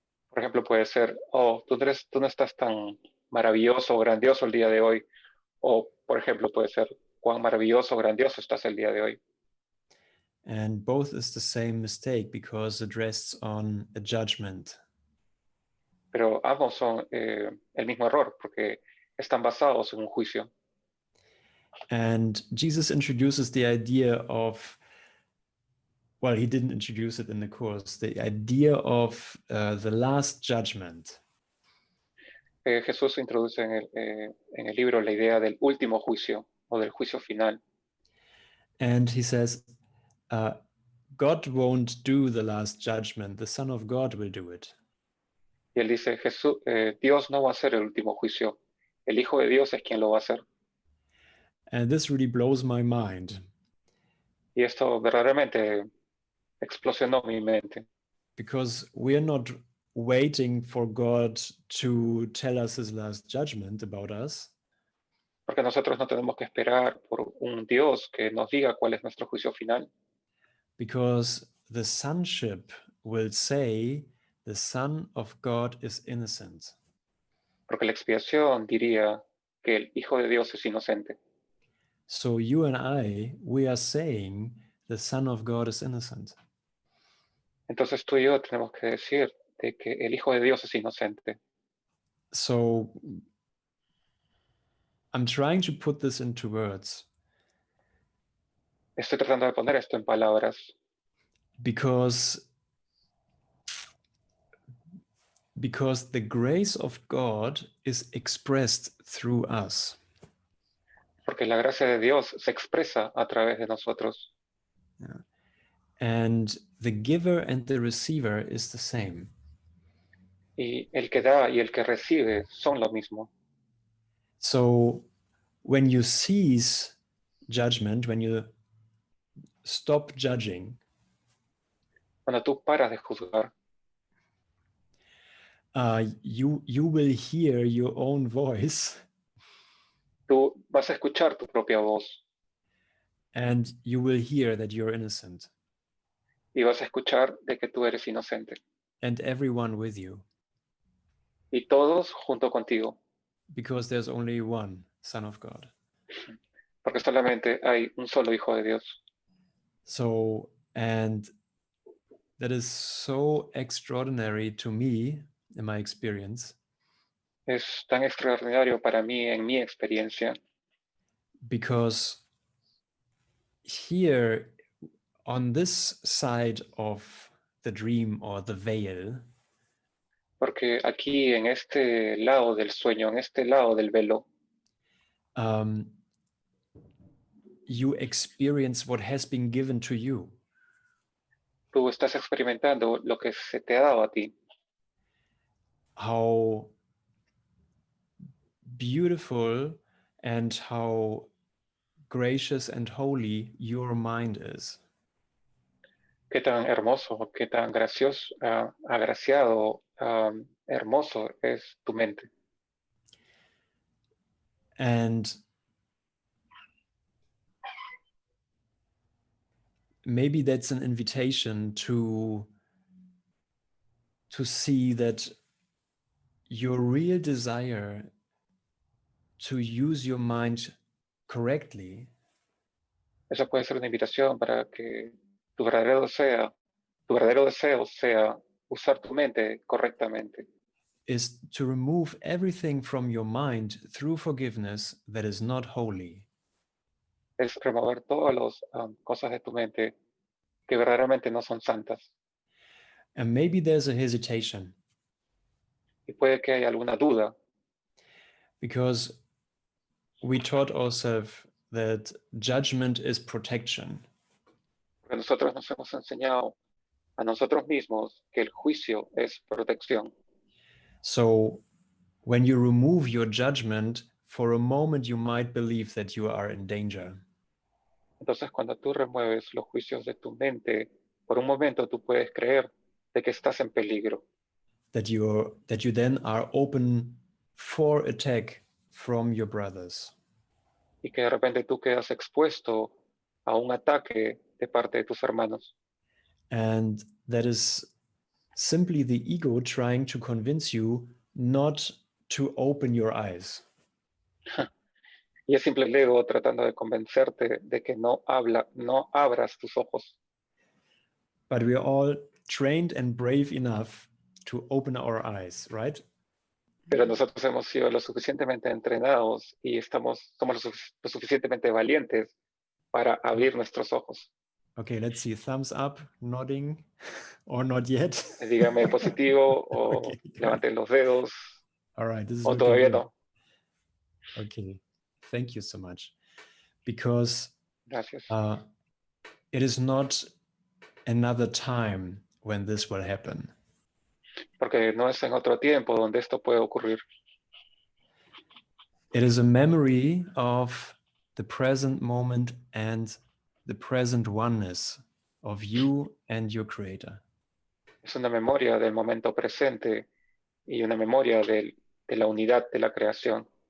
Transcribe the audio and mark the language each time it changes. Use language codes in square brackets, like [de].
[es] Por ejemplo, puede ser, tú no estás tan maravilloso o grandioso el día de hoy. O, por ejemplo, puede ser, cuán maravilloso o grandioso estás el día de hoy. [en] And both is the same mistake because it rests on a judgment. [es] Pero ambos son el mismo error porque están basados en un juicio. [en] And Jesus introduces the idea of, well, he didn't introduce it in the course, the idea of the last judgment. [es] Jesús introduce en el libro la idea del último juicio o del juicio final. [en] And he says, God won't do the last judgment, the Son of God will do it. [es] Y él dice, Dios no va a hacer el último juicio, el Hijo de Dios es quien lo va a hacer. [en] And this really blows my mind. [es] Y esto verdaderamente explosionó mi mente. [en] Because we're not waiting for God to tell us his last judgment about us. [es] Porque nosotros no tenemos que esperar por un Dios que nos diga cuál es nuestro juicio final. [en] Because the sonship will say the Son of God is innocent. [es] Porque la expiación diría que el Hijo de Dios es inocente. [en] So you and I, we are saying the Son of God is innocent. [es] Entonces tú y yo tenemos que decir de que el Hijo de Dios es inocente. [en] So I'm trying to put this into words. [es] Estoy tratando de poner esto en palabras. [en] Because the grace of God is expressed through us. [es] Porque la gracia de Dios se expresa a través de nosotros. Yeah. [en] And the giver and the receiver is the same. [es] Y el que da y el que recibe son lo mismo. [en] So when you cease judgment, when you stop judging, [es] Cuando tú paras de juzgar, [en] you will hear your own voice. [es] tú vas a escuchar tu propia voz. [en] And you will hear that you're innocent. [es] Y vas a escuchar de que tú eres inocente. [en] And everyone with you. [es] y todos junto contigo, [en] because there's only one Son of God. [es] porque solamente hay un solo Hijo de Dios. [en] So, and that is so extraordinary to me in my experience, [es] Es tan extraordinario para mí en mi experiencia, [en] because here on this side of the dream or the veil, [es] porque aquí en este lado del sueño, en este lado del velo, [en] you experience what has been given to you. [es] tú estás experimentando lo que se te ha dado a ti, [en] How beautiful and how gracious and holy your mind is. [es] qué tan hermoso, qué tan gracioso, agraciado, hermoso es tu mente. [en] And maybe that's an invitation to see that your real desire to use your mind correctly [es] Esa puede ser una invitación para que tu verdadero deseo sea usar tu mente correctamente. [en] is to remove everything from your mind through forgiveness that is not holy. [es] Es remover todas las cosas de tu mente que verdaderamente no son santas. [en] And maybe there's a hesitation [es] Y puede que haya alguna duda, [en] because we taught ourselves that judgment is protection. [es] porque nosotros nos hemos enseñado a nosotros mismos que el juicio es protección. [en] So when you remove your judgment, for a moment you might believe that you are in danger. [es] Entonces, cuando tú remueves los juicios de tu mente, por un momento tú puedes creer de que estás en peligro, [en] That you then are open for attack from your brothers. [es] y que de repente tú quedas expuesto a un ataque de parte de tus hermanos. [en] And that is simply the ego trying to convince you not to open your eyes. [es] Y es simple el ego tratando de convencerte de que no abras tus ojos. [en] But we are all trained and brave enough to open our eyes, right? [es] Pero nosotros hemos sido lo suficientemente entrenados y somos lo suficientemente valientes para abrir nuestros ojos. [en] Okay, let's see. Thumbs up, nodding, or not yet. [es] Dígame positivo o [en] Okay, [es] levanten los dedos [en] all right, this is [es] o [en] looking [es] todavía [en] good. [es] no. [en] Okay, thank you so much. Because [es] Gracias. [en] it is not another time when this will happen. [es] Porque no es en otro tiempo donde esto puede ocurrir. [en] It is a memory of the present moment and the present oneness of you and your creator. [es] Es una memoria del momento presente y una memoria de la unidad de la creación.